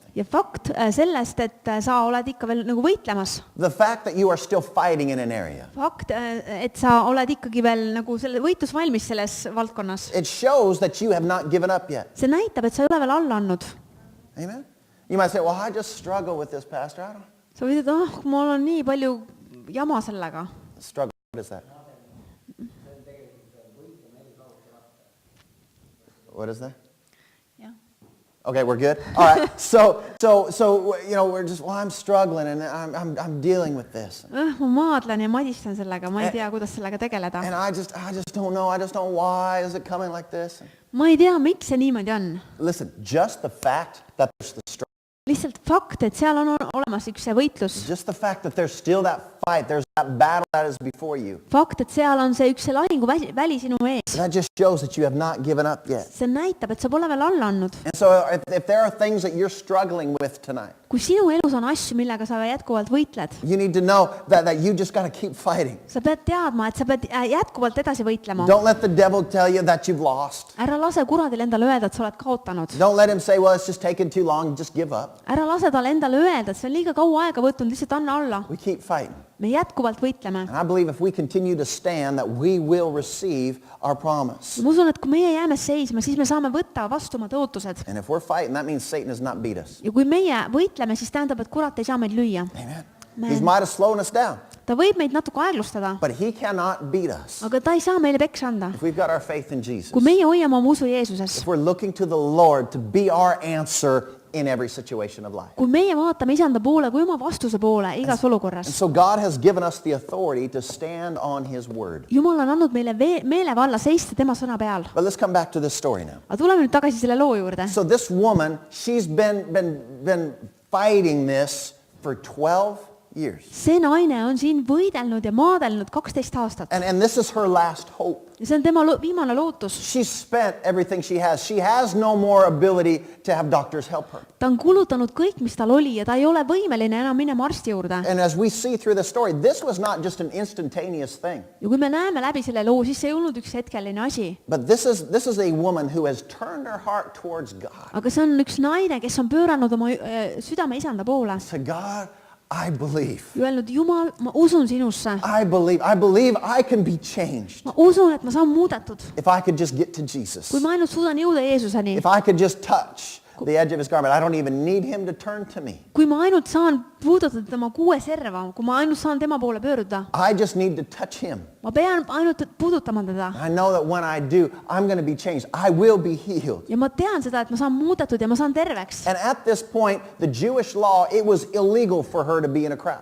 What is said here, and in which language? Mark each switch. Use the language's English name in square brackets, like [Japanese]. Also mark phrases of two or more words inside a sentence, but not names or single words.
[Estonian] Ja fakt sellest, et sa oled ikka veel nagu võitlemas. [English] The fact that you are still fighting in an area. [Estonian] Fakt, et sa oled ikkagi veel nagu selle võitlusvalmis selles valdkonnas. [English] It shows that you have not given up yet. [Estonian] See näitab, et sa ei ole veel alla andnud. [English] Amen. You might say, well, I just struggle with this, Pastor. I don't [Estonian] Sa võid, et mul on nii palju jama sellega. [English] struggle. What is that? What is that? [Estonian] Ja. [English] Okay, we're good. All right. So we're just, well, I'm struggling and I'm dealing with this. [Estonian] Ma maadlen ja madistan sellega, ma ei tea, kuidas sellega tegeleda. [English] And I just don't know. I just don't know why is it coming like this. [Estonian] Ma ei tea, miks see niimoodi on. [English] Listen, just the fact that there's the struggle, [Estonian] Lihtsalt fakt, et seal on olemas üks see võitlus. [English] just the fact that there's still that fight, there's that battle that is before you. [Estonian] Fakt, et seal on see üks see lahingu väli sinu ees. [English] That just shows that you have not given up yet. [Estonian] See näitab, et sa pole veel alla andnud. [English] And so if there are things that you're struggling with tonight, [Estonian] Kui sinu elus on asju, millega sa jätkuvalt võitled, [English] you need to know that you just got to keep fighting. [Estonian] sa pead teadma, et sa pead jätkuvalt edasi võitlema. [English] Don't let the devil tell you that you've lost. [Estonian] Ära lase kuradil endale öelda, et sa oled kaotanud. [English] Don't let him say, well, it's just taken too long, just give up. [Estonian] Ära lase talle endale öelda, et see on liiga kaua aega võtnud, lihtsalt anna alla. [English] We keep fighting. [Estonian] me jätkuvalt võitleme. [English] And I believe if we continue to stand, that we will receive our promise. [Estonian] Ma usun, et kui meie jääme seisma, siis me saame võtta vastu oma tõotused. [English] And if we're fighting, that means Satan has not beat us. [Estonian] Ja kui meie võitleme, siis tähendab, et kurat ei saa meid lüüa. [English] Amen. He might have slowed us down, [Estonian] Ta võib meid natuke aeglustada, [English] but he cannot beat us [Estonian] aga ta ei saa meile peksa anda. [English] if we've got our faith in Jesus. [Estonian] Kui meie hoiame oma usu Jeesuses, [English] If we're looking to the Lord to be our answer in every situation of life. [Estonian] kui meie vaatame isanda poole kui oma vastuse poole igas [English] And [Estonian] olukorras. [English] so God has given us the authority to stand on his word. [Estonian] Jumal on andnud meile meelevalla seista tema sõna peal. [English] But let's come back to this story now. [Estonian] Aga tuleme nüüd tagasi selle loo juurde. [English] So this woman, she's been fighting this for 12 years. [Estonian] See naine on siin võidelnud ja maadelnud 12 aastat. [English] And this is her last hope. [Estonian] Ja see on tema viimane lootus. [English] She's spent everything she has. She has no more ability to have doctors help her. [Estonian] Ta on kulutanud kõik, mis tal oli ja ta ei ole võimeline enam minema arsti juurde. [English] And as we see through the story, this was not just an instantaneous thing. [Estonian] Ja kui me näeme läbi selle loo, siis see ei olnud üks hetkeline asi. [English] But this is a woman who has turned her heart towards God. [Estonian] Aga see on üks naine, kes on pööranud oma südame isanda poole. [English] To God, I believe. [Estonian] Ja öelnud, Jumal, ma usun sinusse. [English] I believe I can be changed [Estonian] Ma usun, et ma saan muudetud. [English] if I could just get to Jesus. [Estonian] Kui ma ainult suudan jõuda Jeesuseni. [English] If I could just touch the edge of his garment. I don't even need him to turn to me. [Estonian] Kui ma ainult saan puudutada tema kuue serva, kui ma ainult saan tema poole pööruda. [English] I just need to touch him. [Estonian] Ma pean ainult puudutama teda. [English] I know that when I do, I'm going to be changed. I will be healed. [Estonian] Ja ma tean seda, et ma saan muudetud ja ma saan terveks. [English] And at this point, the Jewish law, it was illegal for her to be in a crowd.